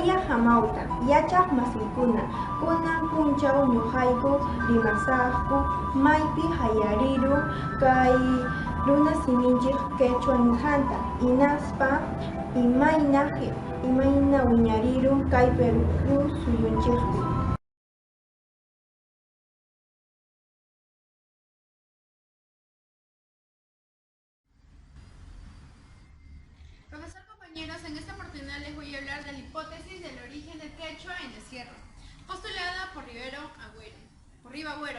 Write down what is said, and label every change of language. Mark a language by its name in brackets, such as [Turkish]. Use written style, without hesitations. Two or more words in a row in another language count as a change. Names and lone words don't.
[Quechua] hamauta, yachaq masiykuna, kunan punchaw ñuqayku rimasaqku maypi hayariru kay runa siminchik quechua nisqanta, hinaspa imayna wiñariru kay Perú suyunchikpi. [Spanish] Profesor, compañeros, en esta oportunidad les voy a hablar de la hipótesis del origen del quechua en la sierra, postulada por Riva Agüero.